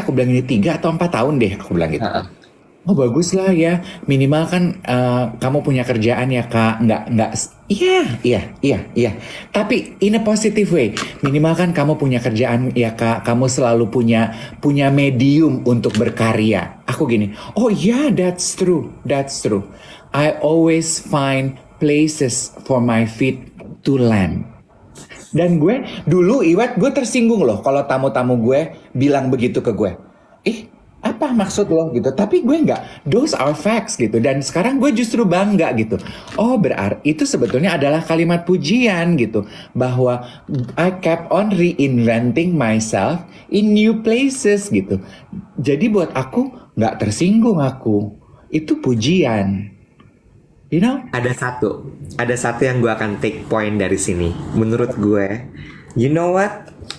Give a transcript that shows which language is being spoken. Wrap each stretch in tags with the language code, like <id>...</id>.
<id>Aku bilang ini 3 atau 4 tahun deh. Aku bilang gitu. Oh bagus lah ya. Minimal kan kamu punya kerjaan ya kak. Nggak. Iya. Tapi</id> <en>in a positive way.</en> <id>Minimal kan kamu punya kerjaan ya kak. Kamu selalu punya medium untuk berkarya. Aku gini. Oh iya,</id> <en>that's true. I always find places for my feet to land.</en> <id>Dan gue dulu Iwat, gue tersinggung loh kalau tamu-tamu gue bilang begitu ke gue. Apa maksud lo gitu? Tapi gue nggak.</id> <en>Those are facts</en> <id>gitu. Dan sekarang gue justru bangga gitu. Oh berarti itu sebetulnya adalah kalimat pujian gitu.</id> <en>Bahwa I kept on reinventing myself in new places gitu.</en> <id>Jadi buat aku nggak tersinggung aku. Itu pujian.</id> <en>You know?</en> <id>Ada satu yang gue akan take point dari sini. Menurut gue,</id> <en>you know what?</en>